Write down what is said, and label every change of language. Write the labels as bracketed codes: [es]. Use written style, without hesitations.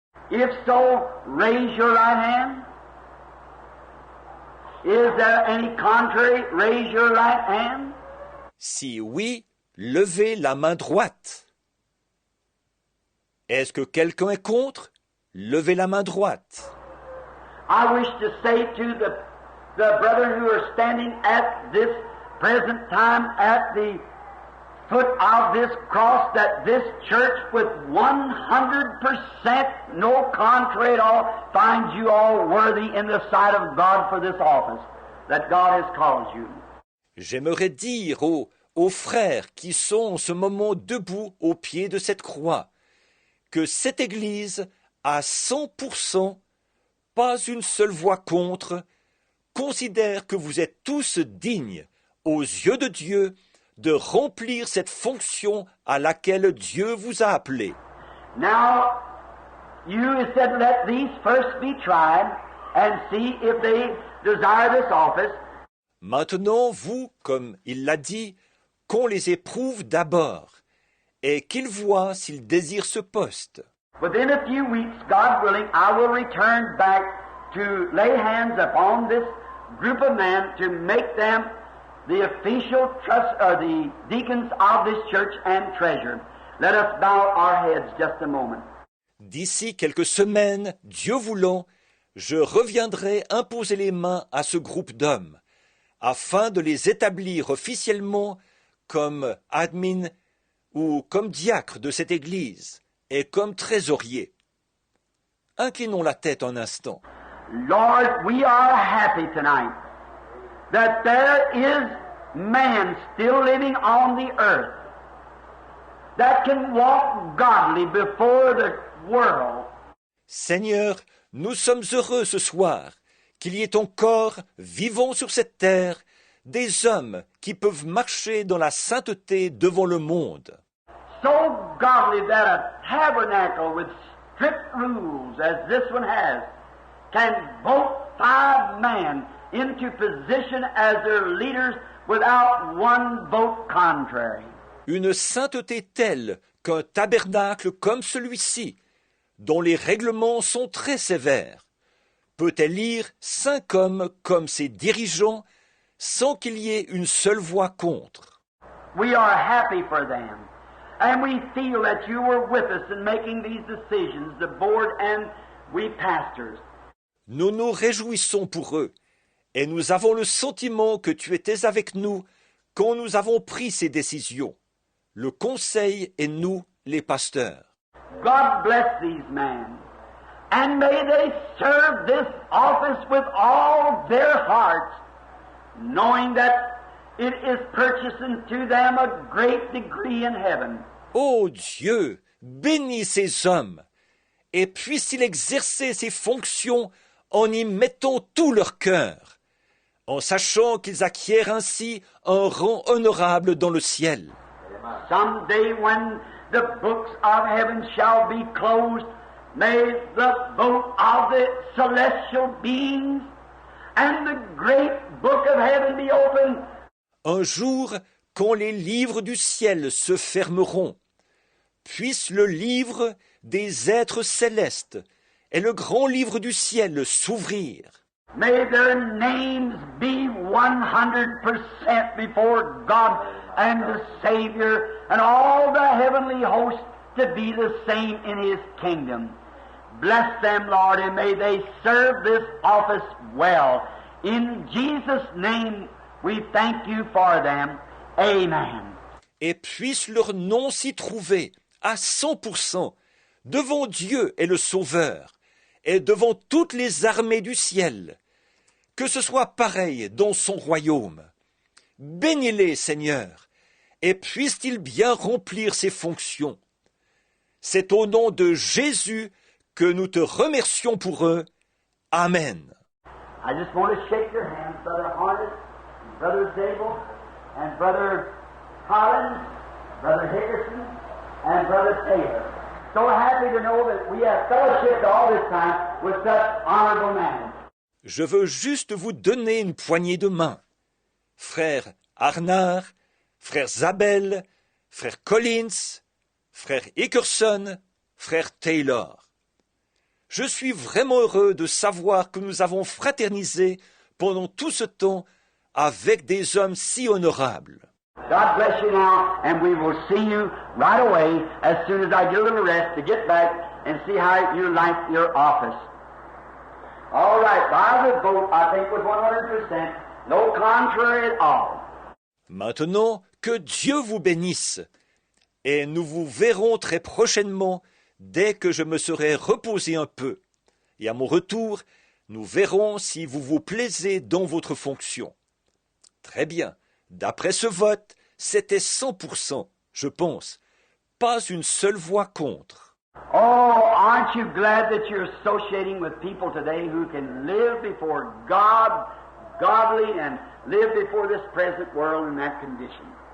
[en] If so, raise your right hand. Is there any contrary? Raise your right hand. [fr] Si oui, levez la main droite. Est-ce que quelqu'un est contre? Levez la main droite. [en] I wish to say to the brethren who are standing at this present time at the foot of this cross, that this church with 100% no contrary at all finds you all worthy in the sight of God for this office that God has called you. [fr] J'aimerais dire aux frères qui sont en ce moment debout au pied de cette croix que cette Église, à 100%, pas une seule voix contre, considère que vous êtes tous dignes, aux yeux de Dieu, de remplir cette fonction à laquelle Dieu vous a appelés. [en] Now, you said, let these first be tried and see if they desire this office. [fr] Maintenant, vous, comme il l'a dit, qu'on les éprouve d'abord, et qu'ils voient s'ils désirent ce poste. [en] Within a few weeks, God willing, I will return back to lay hands upon this group of men to make them the official the deacons of this church and treasurer. Let us bow our heads just a moment. [fr] D'ici quelques semaines, Dieu voulant, je reviendrai imposer les mains à ce groupe d'hommes, afin de les établir officiellement comme admin ou comme diacre de cette Église et comme trésorier. Inclinons la tête un instant. [en] Lord, we are happy tonight that there is man still living on the earth that can walk godly before the world. [fr] Seigneur, nous sommes heureux ce soir qu'il y ait encore, vivant sur cette terre, des hommes qui peuvent marcher dans la sainteté devant le monde. [en] So godly that a tabernacle with strict rules as this one has can vote 5 men into position as their leaders without one vote contrary. [fr] Une sainteté telle qu'un tabernacle comme celui-ci, dont les règlements sont très sévères, peut élire 5 hommes comme ses dirigeants sans qu'il y ait une seule voix contre. [en] We are happy for them, and we feel that you were with us in making these decisions, the board and we pastors. [fr] Nous nous réjouissons pour eux, et nous avons le sentiment que tu étais avec nous quand nous avons pris ces décisions, le conseil et nous, les pasteurs. [en] God bless these men, and may they serve this office with all their hearts, knowing that it is purchasing to them a great degree in heaven. [fr] Ô Dieu, bénis ces hommes, et puisse-t-il exercer ces fonctions en y mettant tout leur cœur, en sachant qu'ils acquièrent ainsi un rang honorable dans le ciel. [en] Someday when the books of heaven shall be closed, may the vote of the celestial beings and the great book of heaven be opened. [fr] Un jour, quand les livres du ciel se fermeront, puisse le livre des êtres célestes et le grand livre du ciel s'ouvrir. [en] May their names be 100% before God and the Savior and all the heavenly hosts to be the same in His kingdom. Bless them, Lord, and may they serve this office well. In Jesus' name, we thank you for them. Amen. [fr] Et puisse leur nom s'y trouver à 100% devant Dieu et le Sauveur et devant toutes les armées du ciel. Que ce soit pareil dans son royaume. Bénis-les, Seigneur, et puisse-t-il bien remplir ses fonctions. C'est au nom de Jésus que nous te remercions pour eux. Amen. [en] I just want to shake your hands, Brother Harnett, Brother Zabel, and Brother Collins, Brother Hickerson, and Brother Taylor. So happy to know that we have fellowshiped all this time with such honorable men. [fr] Je veux juste vous donner une poignée de main. Frère Arnard, frère Zabel, frère Collins, frère Hickerson, frère Taylor. Je suis vraiment heureux de savoir que nous avons fraternisé pendant tout ce temps avec des hommes si honorables. [en] God bless you now, and we will see you right away as soon as I get a little rest to get back and see how you like your office. All right, by the vote, I think was 100%, no contrary at all. [fr] Maintenant, que Dieu vous bénisse, et nous vous verrons très prochainement dès que je me serai reposé un peu. Et à mon retour, nous verrons si vous vous plaisez dans votre fonction. Très bien. D'après ce vote, c'était 100%, je pense. Pas une seule voix contre. [en] Oh, aren't you glad that you're associating with people today who can live before God, godly, and live before this present world in that condition?